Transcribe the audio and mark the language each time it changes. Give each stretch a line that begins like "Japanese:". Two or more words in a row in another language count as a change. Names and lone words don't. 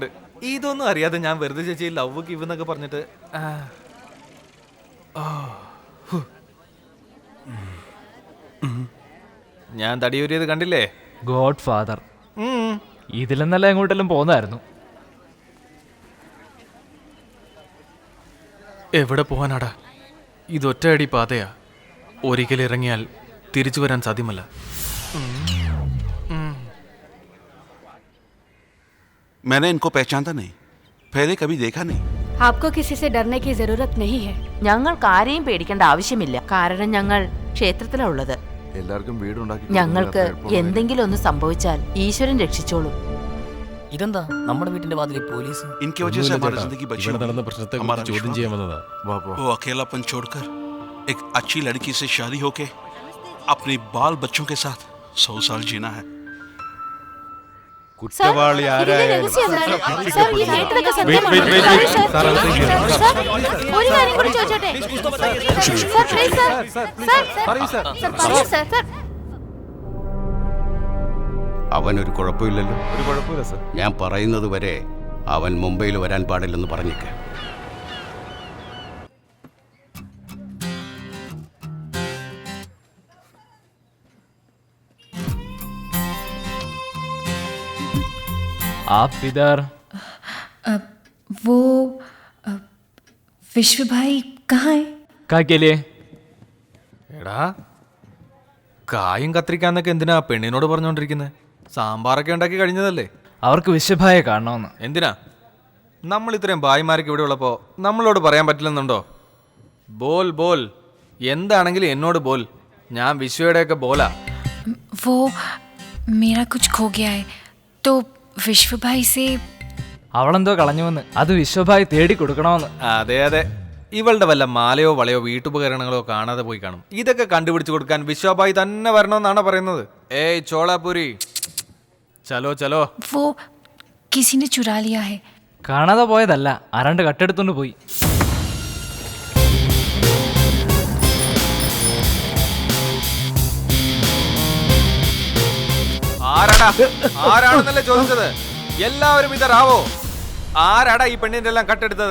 Malayalam: ഇതൊന്നും അറിയാതെ ഞാൻ വെറുതെ ചേച്ചി
English: love give
Malayalam: എന്നൊക്കെ പറഞ്ഞിട്ട് ഞാൻ തടിയൂരിയത് കണ്ടില്ലേ? ഗോഡ് ഫാദർ. ഇതിലെന്നല്ല എങ്ങോട്ടെല്ലാം പോന്നായിരുന്നു. എവിടെ പോവാനാടാ? ഇതൊറ്റയടി പാതയാ. ഒരിക്കൽ ഇറങ്ങിയാൽ തിരിച്ചു വരാൻ സാധ്യമല്ല.
Hindi: मैंने इनको पहचानता नहीं, पहले कभी देखा नहीं. आपको किसी से डरने की जरूरत नहीं है.
Malayalam: ഞങ്ങൾക്ക് ആരെയും പേടിക്കേണ്ട ആവശ്യമില്ല. കാരണം ഞങ്ങൾ ക്ഷേത്രത്തിലാണ് ഉള്ളത്. എല്ലാവർക്കും വീടുണ്ടാക്കി ഞങ്ങൾക്ക് എന്തെങ്കിലും ഒന്ന് സംഭവിച്ചാൽ ഈശ്വരൻ രക്ഷിച്ചോളും. ഇതെന്താ നമ്മുടെ വീട്ടിന്റെ വാതിലിൽ പോലീസ്?
Hindi: इनकी वजह से हमारी जिंदगी बची.
Malayalam: ഇവിടെ നടന്ന പ്രശ്നത്തെ
Hindi: हमारा
Malayalam: ചോദ്യം ചെയ്യാൻ വന്നതാ.
Hindi: वो अकेलापन छोड़कर एक अच्छी लड़की से शादी होके अपने बाल बच्चों के साथ 100 साल जीना है.
Malayalam: കുറ്റവാളി ആരായാലും ഒരു കാര്യം കൂടി ചോദിച്ചോട്ടെ? അവനൊരു കുഴപ്പമില്ലല്ലോ. ഒരു കുഴപ്പമില്ല സർ. ഞാൻ പറയുന്നത് വരെ അവൻ മുംബൈയിൽ വരാൻ പാടില്ലെന്ന് പറഞ്ഞേക്ക്.
Hindi: आप इधर? वो विश्व भाई कहाँ है? क्या के लिए?
Malayalam: എടാ, കായും കത്തിരിക്കാന്നൊക്കെ എന്തിനാ പെണ്ണിനോട് പറഞ്ഞോണ്ടിരിക്കുന്നത്? സാമ്പാറൊക്കെ ഉണ്ടാക്കി കഴിഞ്ഞതല്ലേ? അവർക്ക് വിശ്വഭായെ കാണണമെന്ന്. എന്തിനാ? നമ്മൾ ഇത്രയും ഭായിമാരൊക്കെ ഇവിടെ ഉള്ളപ്പോ നമ്മളോട് പറയാൻ പറ്റില്ലെന്നുണ്ടോ?
Hindi: बोल बोल,
Malayalam: എന്താണെങ്കിലും എന്നോട് ബോൽ. ഞാൻ വിശ്വയുടെയൊക്കെ ബോലാ.
Hindi: वो मेरा कुछ खो गया है तो विश्व भाई से.
Malayalam: അവളെന്തോ കളഞ്ഞുവെന്ന്, അത് വിശ്വഭായി തേടി കൊടുക്കണമെന്ന്. അതെ അതെ, ഇവളുടെ വല്ല മാലയോ വളയോ വീട്ടുപകരണങ്ങളോ കാണാതെ പോയി കാണും. ഇതൊക്കെ കണ്ടുപിടിച്ചു കൊടുക്കാൻ വിശ്വഭായി തന്നെ വരണമെന്നാണ് പറയുന്നത്. ഏയ് ചോളാപുരി,
Hindi: चलो चलो. वो किसी ने चुरा लिया है.
Malayalam: കാണാതെ പോയതല്ല, ആരാണ്ട് കട്ടെടുത്തോണ്ട് പോയി. ആരാണെന്നല്ലേ ചോദിച്ചത്? എല്ലാവരും ഇതറാവോ? ആരാടാ ഈ പെണ്ണിന്റെ എല്ലാം കട്ടെടുത്തത്?